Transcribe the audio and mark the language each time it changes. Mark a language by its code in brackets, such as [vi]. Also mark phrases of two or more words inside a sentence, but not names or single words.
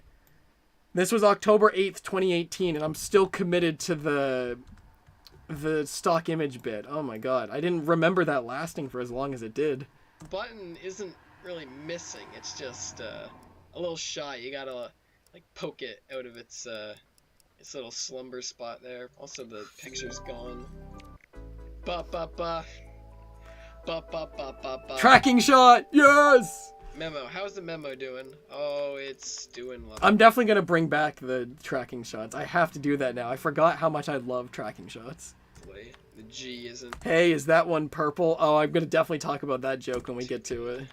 [en] This was October 8th, 2018, and I'm still committed to the stock image bit. Oh my god. I didn't remember that lasting for as long as it did. Button isn't really missing. It's just a little shy. You gotta like poke it out of its little slumber spot there. Also, the picture's gone. Ba ba ba. Ba ba ba ba ba. Tracking shot! Yes! Memo. How's the memo doing? Oh, it's doing well. I'm definitely going to bring back the tracking shots. I have to do that now. I forgot how much I love tracking shots. The G isn't... Hey, is that one purple? Oh, I'm going to definitely talk about that joke when we get to it.